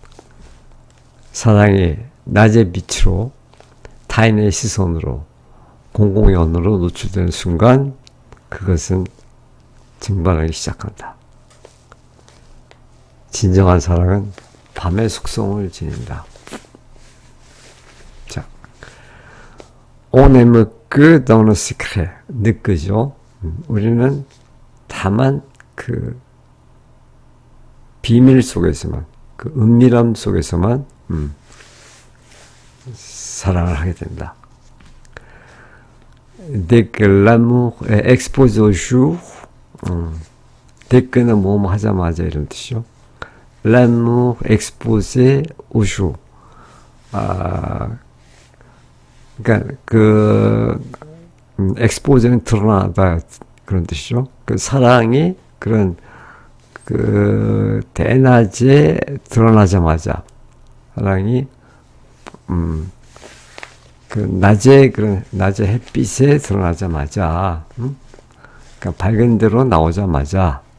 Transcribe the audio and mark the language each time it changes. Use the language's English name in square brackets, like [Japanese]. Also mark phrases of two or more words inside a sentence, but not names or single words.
[Korean] 사랑이 낮의 빛으로 타인의 시선으로 공공의 언어로 노출되는 순간 그것은 증발하기 시작한다. 진정한 사랑은 밤의 속성을 지닌다. 자, [French] On aime que dans le secret. [Korean] 느끼죠. 우리는 다만 그 비밀 속에서만, 그 은밀함 속에서만 사랑을 하게 된다. [French] Dès que l'amour est exposé au jour, dès que는 [Korean] 뭐뭐 하자마자 이런 뜻이죠. [French] L'amour exposé au jour. [Korean] 그러니까 expose는 드러나다 그런 뜻이죠. 그 사랑이 그런 대낮에 드러나자마자 사랑이 낮에 햇빛에 드러나자마자 그러니까 밝은 데로 나오자마자